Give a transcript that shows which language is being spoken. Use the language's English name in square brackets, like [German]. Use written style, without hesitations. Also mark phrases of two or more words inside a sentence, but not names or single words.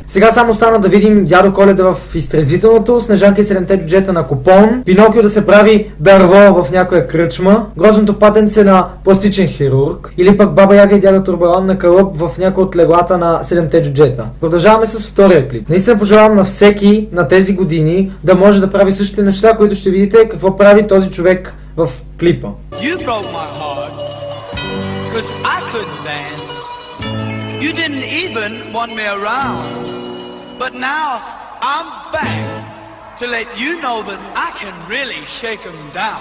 [Bulgarian] Сега само стана да видим дядо Коледа в изтрезвителното, Снежанка и 7-те джуджета на купон, Пинокио да се прави дърво в някоя кръчма, грозното патенце на пластичен хирург, или пък Баба Яга и дядо Турбалан на кълъп в някои от леглата на 7-те джуджета. Продължаваме с втория клип. Наистина пожелавам на всеки на тези години да може да прави същите неща, които ще видите какво прави този човек в клипа. [English] You didn't even want me around, but now I'm back to let you know that I can really shake 'em down.